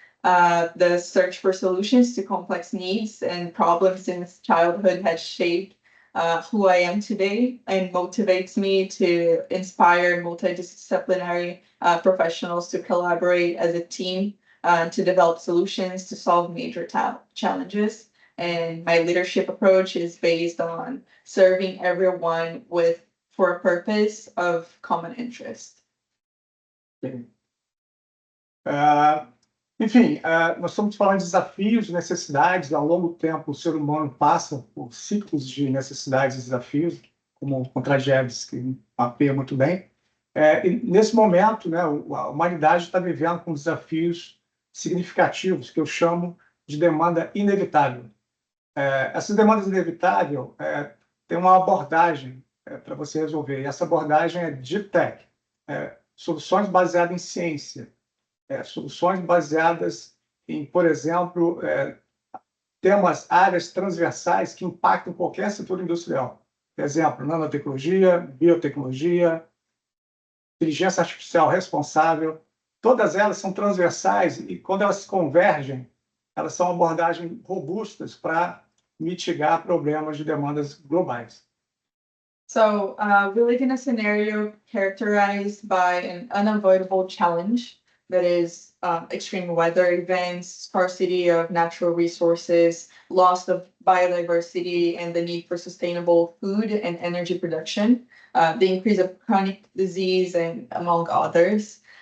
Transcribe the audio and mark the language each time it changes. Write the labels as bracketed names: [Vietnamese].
[English] The search for solutions to complex needs and problems since childhood has shaped who I am today and motivates me to inspire multidisciplinary professionals to collaborate as a team to develop solutions to solve major challenges. and my leadership approach is based on serving everyone for a purpose of common interest. [Portuguese] Enfim, nós estamos falando de desafios, necessidades. Ao longo do tempo, o ser humano passa por ciclos de necessidades e desafios, como o ConvergeLab, que mapeia muito bem. E nesse momento, né, a humanidade está vivendo com desafios significativos, que eu chamo de demanda inevitável. Essas demandas inevitáveis tem uma abordagem para você resolver, e essa abordagem é Deep Tech, soluções baseadas em ciência, soluções baseadas em, por exemplo, temas, áreas transversais que impactam qualquer setor industrial. Por exemplo, nanotecnologia, biotecnologia, inteligência artificial responsável, todas elas são transversais e, quando elas se convergem, elas são abordagens robustas para mitigar problemas de demandas globais. [English] So we live in a scenario characterized by an unavoidable challenge that is extreme weather events, scarcity of natural resources, loss of biodiversity, and the need for sustainable food and energy production, the increase of chronic disease, and among others.